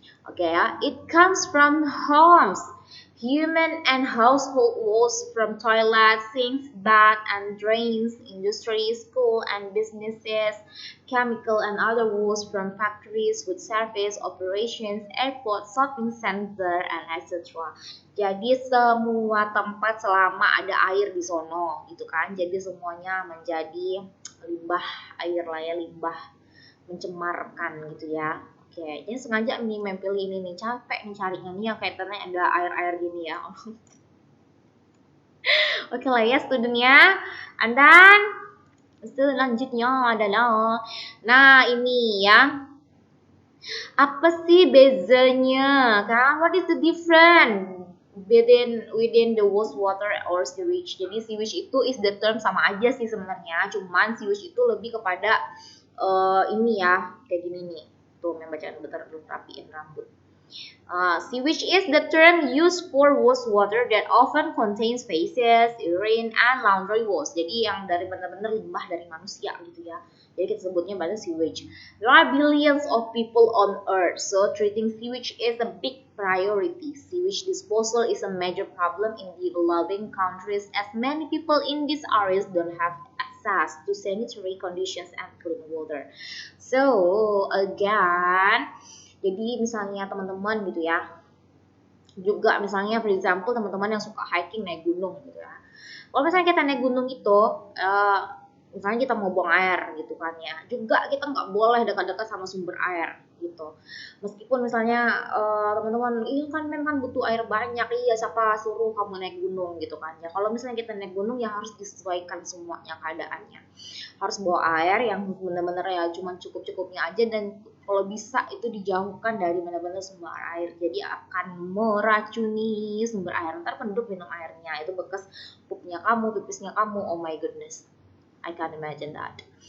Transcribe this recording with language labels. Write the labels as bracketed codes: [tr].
[id] Oke ya, [en] it comes from homes. Human and household waste from toilets, sinks, baths, and drains, industries, school and businesses, chemical and other waste from factories, food service, operations, airport, shopping center, and etc. [id] Jadi semua tempat selama ada air di sono, gitu kan. Jadi semuanya menjadi limbah air lah ya, limbah mencemarkan gitu ya. Oke, ini sengaja nih pilih ini nih, capek nih carinya nih yang kaitannya ada air-air gini ya. Oke lah ya studentnya. [en] And then [id] selanjutnya adalah, nah ini ya, apa sih bezanya kan? [en] What is the difference within the wastewater or sewage? [id] Jadi sewage itu [en] is the term [id] sama aja sih sebenarnya, cuman sewage itu lebih kepada ini ya, kayak gini nih. Tuh, bacaan bentar dulu rapiin rambut. [en] Sewage is the term used for wastewater that often contains feces, urine, and laundry waste. [id] Jadi yang dari benar-benar limbah dari manusia gitu ya. Jadi kita sebutnya bahasa sewage. [en] There are billions of people on earth, so treating sewage is a big priority. Sewage disposal is a major problem in developing countries as many people in these areas don't have access to sanitary conditions and clean water. So again, [id] jadi misalnya teman-teman gitu ya, juga misalnya [en] for example [id] teman-teman yang suka hiking naik gunung gitu ya. Kalau misalnya kita naik gunung itu, misalnya kita mau buang air gitu kan ya, juga kita nggak boleh dekat-dekat sama sumber air gitu. Meskipun misalnya teman-teman, iya kan memang butuh air banyak, iya siapa suruh kamu naik gunung gitu kan ya. Kalau misalnya kita naik gunung ya harus disesuaikan semuanya keadaannya. Harus bawa air yang benar-benar ya cuma cukup-cukupnya aja, dan kalau bisa itu dijauhkan dari benar-benar sumber air. Jadi akan meracuni sumber air. Ntar penduduk minum airnya itu bekas pupnya kamu, pipisnya kamu. [en] Oh my goodness, I can't imagine that.